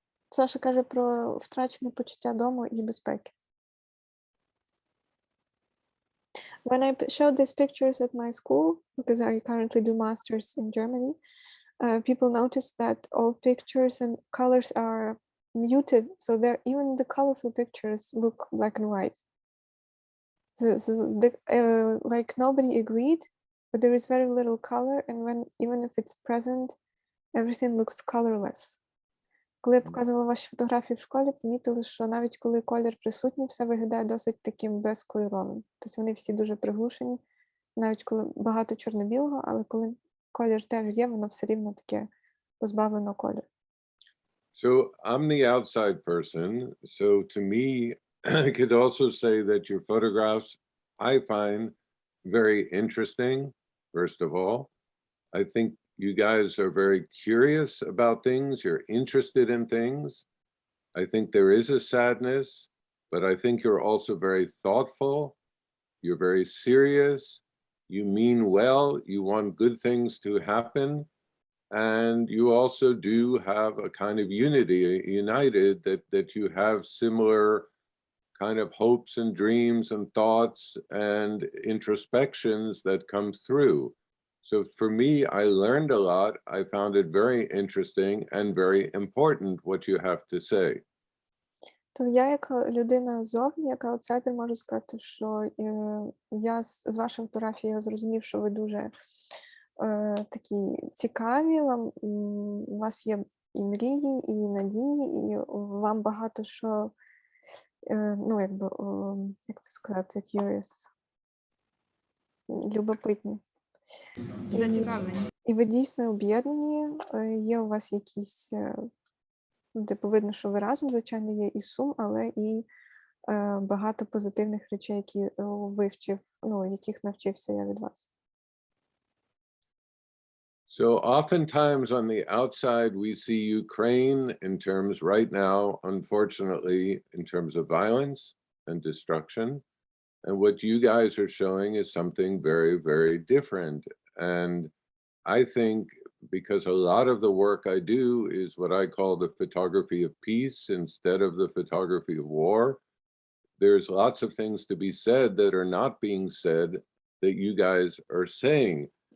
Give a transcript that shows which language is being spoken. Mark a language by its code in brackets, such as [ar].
[uk] Саша каже про втрачене почуття дому і безпеки. [en] When I showed these pictures at my school, because I currently do masters in Germany, people noticed that all pictures and colors are muted, so even the colorful pictures look black and white. Like nobody agreed, but there is very little color, and even if it's present, everything looks colorless. [uk] Коли я показувала ваші фотографії в школі, помітили, що навіть коли колір присутній, все виглядає досить таким безкольоровим. Тобто вони всі дуже приглушені, навіть коли багато чорно-білого, але коли колір теж є, воно все рівно таке позбавлено кольору. [en] So I'm the outside person. So to me, I could also say that your photographs I find very interesting, first of all. I think you guys are very curious about things. You're interested in things. I think there is a sadness, but I think you're also very thoughtful. You're very serious. You mean well. You want good things to happen. And you also do have a kind of unity, united, that you have similar kind of hopes and dreams and thoughts and introspections that come through. So for me, I learned a lot. I found it very interesting and very important what you have to say. [uk] То я, як людина ззовні, як аутсайдер, можу сказати, що я з вашої фотографії зрозумів, що ви дуже такі цікаві, у вас є і мрії, і надії, і вам багато що, ну, якби, як це сказати, curious, любопитні. Зацікавлені. І ви дійсно об'єднані, є у вас якісь, типу, видно, що ви разом, звичайно, є і сум, але і багато позитивних речей, які вивчив, ну, яких навчився я від вас. [en] So oftentimes on the outside, we see Ukraine in terms right now, unfortunately, in terms of violence and destruction. And what you guys are showing is something very, very different. And I think because a lot of the work I do is what I call the photography of peace instead of the photography of war, there's lots of things to be said that are not being said that you guys are saying.